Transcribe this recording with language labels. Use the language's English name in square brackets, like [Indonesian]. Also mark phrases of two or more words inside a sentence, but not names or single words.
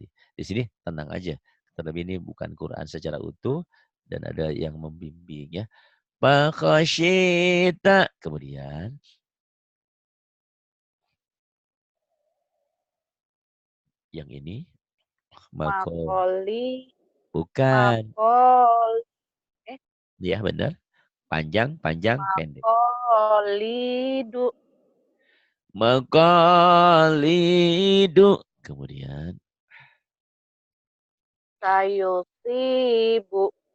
[Indonesian] Di sini tenang aja. Terlebih ini bukan Quran secara utuh dan ada yang membimbing ya. Pakhasyita. Kemudian yang ini mako Makoli. bukan. Makol. Eh. Ya benar. Panjang, panjang, pendek. Makolidu. Makalidu. Kemudian Sayusibu.